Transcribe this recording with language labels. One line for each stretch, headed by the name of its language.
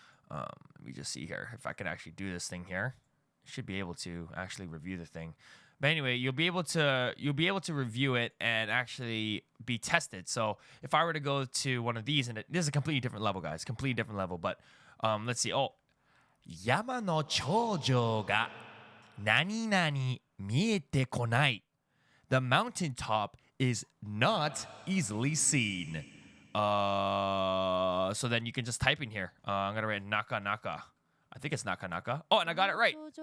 English: Let me just see here if I can actually do this thing here. Should be able to actually review the thing. But anyway, you'll be able to review it and actually be tested. So if I were to go to one of these, and this is a completely different level, guys, completely different level. But let's see.
Japanese: Oh, 山の頂上が何々見えてこない.
English: The mountaintop is not easily seen. So then you can just type in here. I'm going to write naka naka. I think it's naka naka. Oh, and I got it right.